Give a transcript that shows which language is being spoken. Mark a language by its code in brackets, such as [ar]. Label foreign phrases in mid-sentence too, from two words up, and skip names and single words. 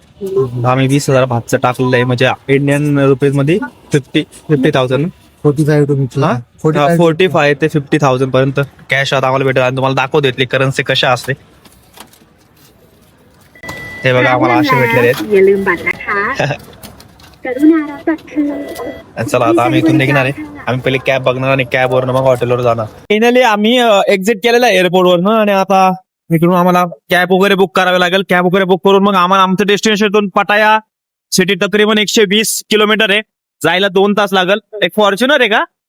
[mr] आम्ही 20,000 भातचं टाकलेलं आहे, म्हणजे [en] Indian rupees [mr] मध्ये 50,000. [en] 45 to [mr] 45 ते 50,000 पर्यंत कॅश आता आम्हाला भेटेल. आणि तुम्हाला दाखवतो इथली करन्सी कशा असते. हे बघा आम्हाला असे भेटलेले आहेत. [th] อย่าลืมบัตรนะคะกรุณารับบัตรคืน [mr] चला आता आम्ही इथून निघणार आहे. आम्ही पहिले कॅब बघणार आणि कॅबवरनं मग हॉटेलवर जाणार. फायनली आम्ही एक्झिट केलेलं आहे एअरपोर्टवरनं आणि आता इकडून आम्हाला कॅब वगैरे बुक करावी लागेल. कॅब वगैरे बुक करून मग आम्हाला आमचं डेस्टिनेशन पटाया सिटी तकरीबन 120 किलोमीटर आहे. जायला 2 तास लागेल. एक फॉर्च्युनर आहे का?